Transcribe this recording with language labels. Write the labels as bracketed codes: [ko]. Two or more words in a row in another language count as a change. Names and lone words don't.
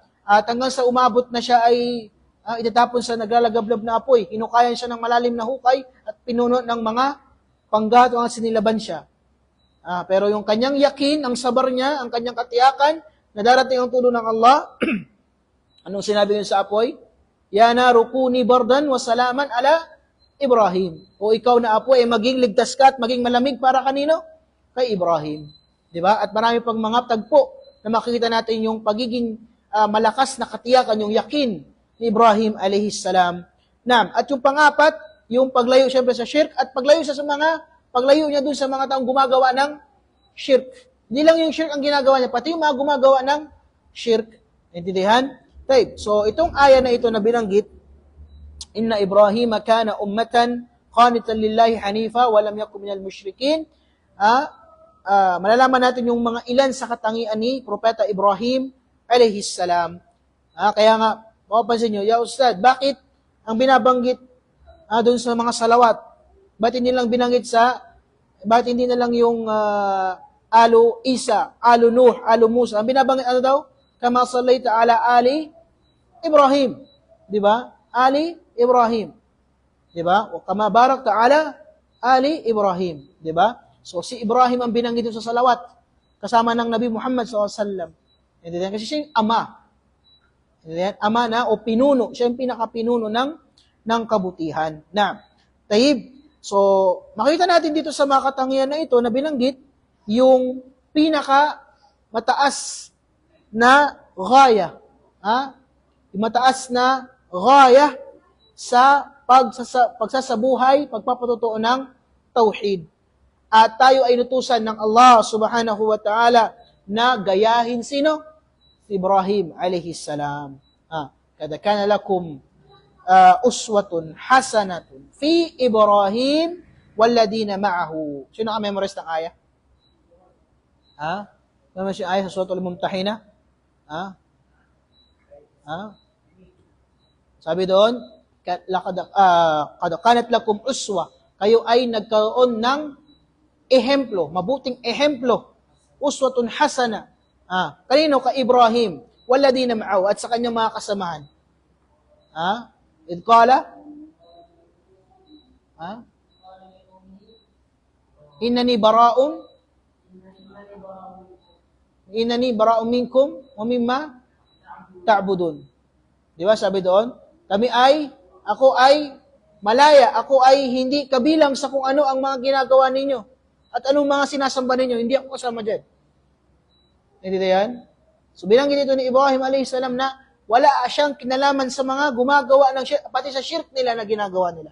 [tl] At hanggang sa umabot na siya ay itatapon sa naglalagablab na apoy. Hinukayan siya ng malalim na hukay at pinuno ng mga panggato ang sinilaban siya. Pero yung kanyang yakin, ang sabar niya, ang kanyang katiyakan, na darating ang tulong ng Allah, anong sinabi niya sa apoy? [ar] يا نار كوني بردا وسلاما على إبراهيم. [tl] O ikaw na apoy, maging ligtas ka at maging malamig para kanino? Kay Ibrahim. Diba? At marami pang mga tagpo na makikita natin yung pagiging malakas na katiyakan, yung yakin ni Ibrahim [ar] عليه السلام. [tl] At yung pangapat, yung paglayo siyempre sa shirk at paglayo niya dun sa mga taong gumagawa ng shirk. Hindi lang yung shirk ang ginagawa niya, pati yung mga gumagawa ng shirk. Intindihan? So, itong aya na ito na binanggit, [ar] إن إبراهيم كان أمة قانتا لله حنيفا ولم يكن من المشركين. [tl] Malalaman natin yung mga ilan sa katangian ni Propeta Ibrahim [ar] عليه السلام. [tl] Kaya nga, mapapansin nyo, [ar] يا أستاذ, [tl] bakit ang binabanggit doon sa mga salawat? Bakit hindi lang binanggit bakit hindi na lang yung Alu Isa, Alu Nuh, Alu Musa? Ang binabanggit ano daw? [ar] كما صليت على آل إبراهيم. [tl] Di ba? Ali Ibrahim. Di ba? [ar] أو كما باركت على آل إبراهيم. [tl] Di ba? So, si Ibrahim ang binanggit sa salawat, kasama ng Nabi Muhammad SAW. Kasi siya yung ama. Ama na o pinuno. Siya yung pinaka-pinuno ng kabutihan. Na, taib. So, makita natin dito sa mga katangian na ito na binanggit yung pinaka-mataas na ghaya. Yung mataas na ghaya sa pagsasabuhay, pagpapatutuo ng tauhid. At tayo ay nutusan ng Allah [ar] سبحانه وتعالى [tl] na gayahin sino? [ar] إبراهيم عليه السلام. قد كان لكم أسوة حسنة في إبراهيم والذين معه. [tl] Sino ka memorize ng ayah? Ano siya ayah sa Suratul Mumtahina? Sabi doon, [ar] قد كانت لكم أسوة. [tl] Kayo ay nagkaroon ng ehemplo, mabuting ehemplo. [ar] أسوة حسنة. [tl] Kanino? Ka Ibrahim. [ar] والذين معه. [tl] At sa kanyang mga kasamahan. [ar] إذ قال? إنني براء منكم ومما تعبدون. [tl] Di ba sabi doon? Ako ay malaya, ako ay hindi kabilang sa kung ano ang mga ginagawa ninyo. At anong mga sinasamba ninyo, hindi ako kasama dyan. Hindi yan? So binanggit ito ni Ibrahim a.s. na wala siyang kinalaman sa mga gumagawa ng shirk, pati sa shirk nila na ginagawa nila.